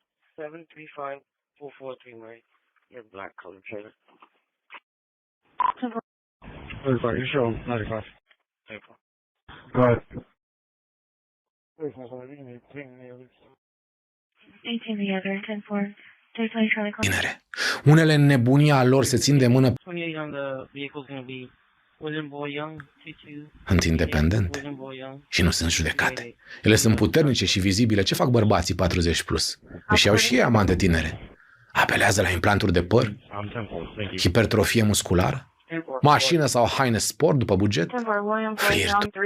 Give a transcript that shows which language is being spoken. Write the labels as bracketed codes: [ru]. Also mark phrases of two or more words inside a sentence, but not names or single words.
[en] 735-443 Mary. Your black colored trailer. 35, you show 95. April. Go ahead. 18 the other 10 for 320 Charlie call. [ro] Tinere. Unele în nebunia lor se țin de mână [en] 28 on the vehicle is gonna be William Boy Young, 22. [ro] sunt independente și nu sunt judecate. Ele sunt puternice și vizibile. Ce fac bărbații 40 plus? Își iau și ei amante tinere. Apelează la implanturi de păr, hipertrofie musculară, mașină sau haine sport după buget, flirt.